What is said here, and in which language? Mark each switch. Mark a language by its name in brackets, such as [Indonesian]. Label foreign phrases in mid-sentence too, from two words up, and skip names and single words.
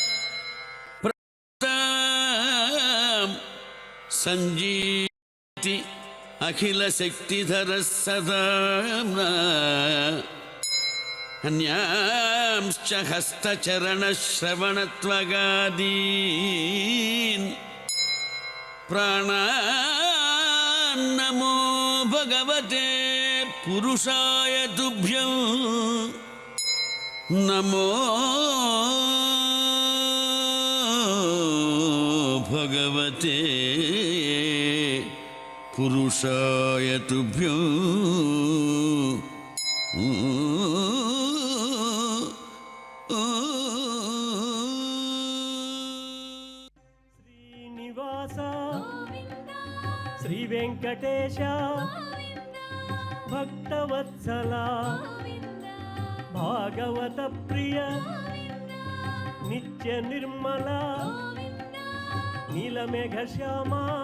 [Sanskrit] प्रतां सञ्जीवति अखिलशक्तिधरः सदा अन्यांश्च हस्तचरणश्रवणत्वगादीन् प्राणान्नमो भगवते पुरुषाय तुभ्यं। नमो भगवते पुरुषाय तुभ्यं। శ్రీనివాస శ్రీ వెంకటేశ భక్తవత్సల భాగవత ప్రియ నిత్య నిర్మల నీలమేఘ శ్యామ